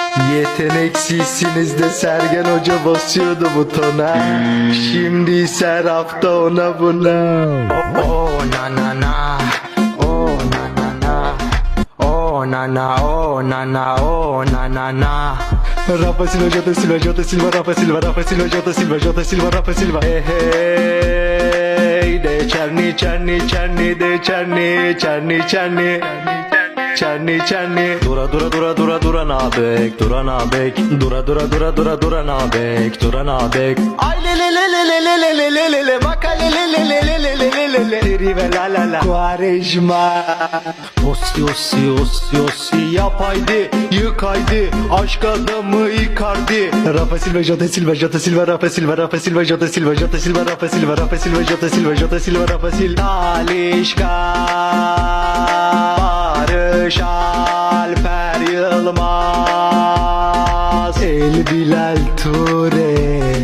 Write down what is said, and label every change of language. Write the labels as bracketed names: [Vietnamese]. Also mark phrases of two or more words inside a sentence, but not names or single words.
[Turkish] Yeteneksizsiniz de Sergen Hoca basıyordu butona. Şimdi ise rafta ona buna. Oh na na na, oh na na na, oh na na, oh na na, oh na na na. Rafa Silva, Jota Silva, Jota Silva, Rafa Silva, Rafa Silva, Jota Silva, Jota Silva, Rafa Silva. Hey hey, de Çerni, Çerni, Çerni, de Çerni, Çerni, Çerni. Çerni çerni. Dura dura dura dura dura nabek, dura nabek. Dura dura dura dura dura nabek, dura nabek. Ay le le le le le le le le le le le, bak le le le le le le le le le le. Deri ve la la la. Quaresma. Ossi ossi ossi ossi yap haydi, yık haydi. Aşk adamı Icardi. Rafa Silva, Jota Silva, Jota Silva, Rafa Silva, Rafa Silva, Jota Silva, Jota Silva, Rafa Silva, Rafa Silva, Jota Silva, Jota Silva, Rafa Silva. Talişka. Barış Alper Yılmaz, El Bilal Ture.